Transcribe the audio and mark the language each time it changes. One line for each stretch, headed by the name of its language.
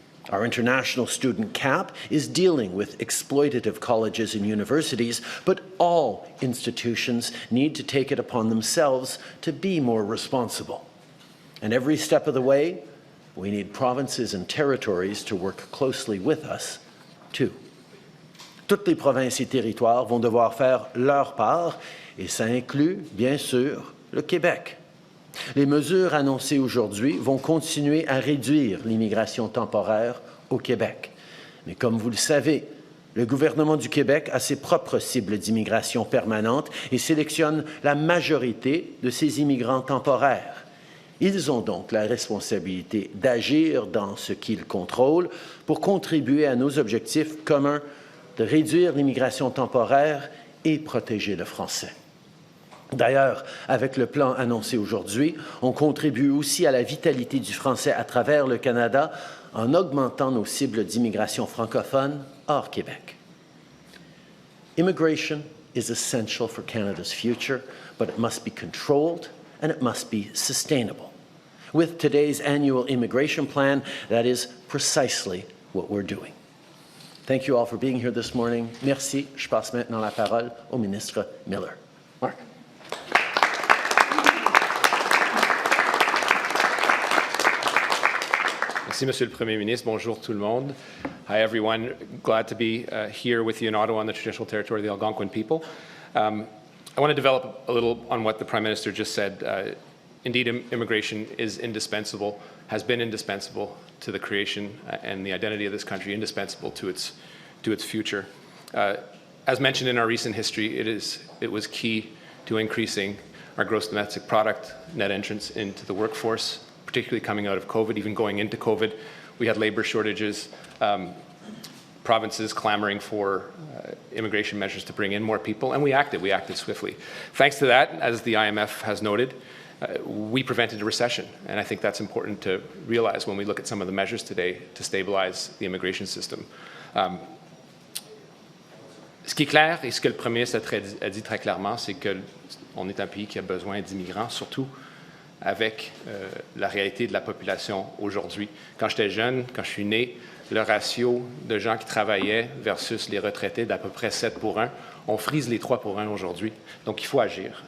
English: Our international student cap is dealing with exploitative colleges and universities, but all institutions need to take it upon themselves to be more responsible. And every step of the way, we need provinces and territories to work closely with us, too.
French: Toutes les provinces et territoires vont devoir faire leur part, et ça inclut, bien sûr, le Québec. Les mesures annoncées aujourd'hui vont continuer à réduire l'immigration temporaire au Québec. Mais comme vous le savez, Le gouvernement du Québec a ses propres cibles d'immigration permanente et sélectionne la majorité de ces immigrants temporaires. Ils ont donc la responsabilité d'agir dans ce qu'ils contrôlent pour contribuer à nos objectifs communs de réduire l'immigration temporaire et protéger le français. D'ailleurs, avec le plan annoncé aujourd'hui, on contribue aussi à la vitalité du français à travers le Canada en augmentant nos cibles d'immigration francophone hors Québec.
English: Immigration is essential for Canada's future, but it must be controlled and it must be sustainable. With today's annual immigration plan, that is precisely what we're doing. Thank you all for being here this morning.
French: Merci. Je passe maintenant la parole au ministre Miller. Mark. Merci, Monsieur le Premier ministre. Bonjour tout le monde.
English: Hi, everyone. Glad to be here with you in Ottawa on the traditional territory of the Algonquin people. I want to develop a little on what the Prime Minister just said. Indeed, immigration is indispensable, has been indispensable to the creation and the identity of this country, indispensable to its future. As mentioned in our recent history, it was key to increasing our gross domestic product, net entrance into the workforce, particularly coming out of COVID. Even going into COVID, we had labor shortages, provinces clamoring for immigration measures to bring in more people, and we acted swiftly. Thanks to that, as the IMF has noted, we prevented a recession, and I think that's important to realize when we look at some of the measures today to stabilize the immigration system.
French: Ce qui est clair, et ce que le Premier ministre a dit très clairement, c'est qu'on est un pays qui a besoin d'immigrants, surtout avec la réalité de la population aujourd'hui. Quand j'étais jeune, quand je suis né, le ratio de gens qui travaillaient versus les retraités d'à peu près 7 pour 1, on frise les 3 pour 1 aujourd'hui. Donc il faut agir.